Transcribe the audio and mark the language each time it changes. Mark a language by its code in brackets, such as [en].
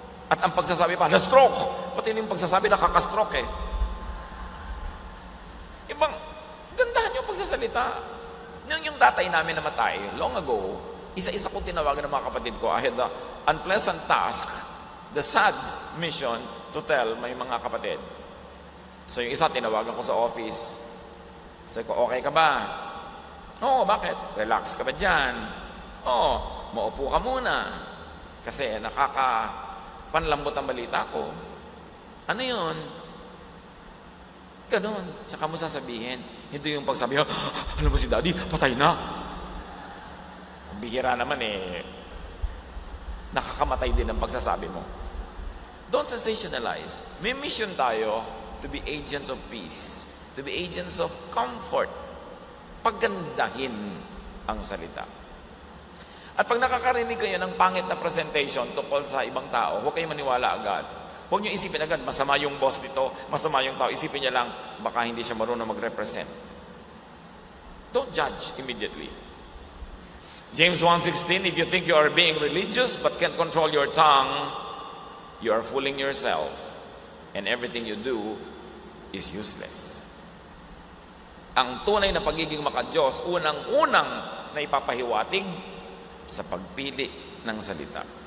[tl] At ang pagsasabi pa, na-stroke. Pati yung pagsasabi, nakaka-stroke eh. Ibang, gandahan yung pagsasalita. Nung yung tatay namin namatay, [en] long ago, [tl] isa-isa kong tinawagan ng mga kapatid ko. [en] I had the unpleasant task, the sad mission to tell my [tl] mga kapatid. So yung isa, tinawagan ko sa office. Sabi ko, okay ka ba? Oo, bakit? Relax ka ba dyan? Oo, maupo ka muna. Kasi nakakapanlambot ang balita ko. Ano yun? Ganon. Tsaka mo sasabihin. Hindi yung pagsabi, alam mo si Daddy, patay na. Bihira naman nakakamatay din ang pagsasabi mo. [en] Don't sensationalize. [tl] May mission tayo [en] to be agents of peace, to be agents of comfort. [tl] Pagandahin ang salita. At pag nakakarinig kayo ng pangit na presentation tungkol sa ibang tao, huwag kayong maniwala agad. Huwag nyo isipin agad, masama yung boss dito, masama yung tao. Isipin niya lang, baka hindi siya marunong mag-represent. [en] Don't judge immediately. James 1:16, if you think you are being religious but can't control your tongue, you are fooling yourself, and everything you do is useless. [tl] Ang tunay na pagiging maka-Diyos, unang-unang na ipapahiwatig sa pagpili ng salita.